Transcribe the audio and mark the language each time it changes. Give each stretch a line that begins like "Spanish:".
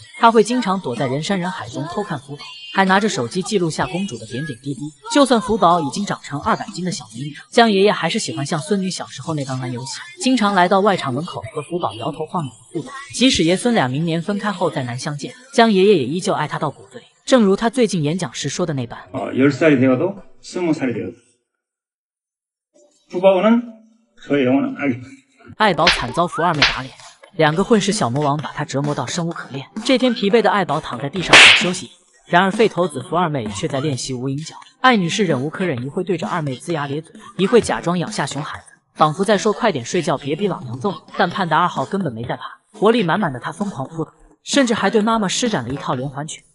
Chinese: 他会经常躲在人山人海中偷看福宝，还拿着手机记录下公主的点点滴滴。就算福宝已经长成200斤的小美女，江爷爷还是喜欢像孙女小时候那般玩游戏，经常来到外场门口和福宝摇头晃脑的互动。即使爷孙俩明年分开后再难相见，江爷爷也依旧爱他到骨子里。正如他最近演讲时说的那般
Korean: 10살이 되어도 20살이 되어도福宝는 저의 영원한爱。
Chinese: 爱宝惨遭福二妹打脸，2个混世小魔王把他折磨到生无可恋。这天疲惫的爱宝躺在地上想休息，然而废头子福二妹却在练习无影脚。艾女士忍无可忍，一会对着二妹龇牙咧嘴，一会假装咬下熊孩子，仿佛在说快点睡觉，别逼老娘揍你。但潘达2号根本没在怕，活力满满的他疯狂扑腾，甚至还对妈妈施展了一套连环拳。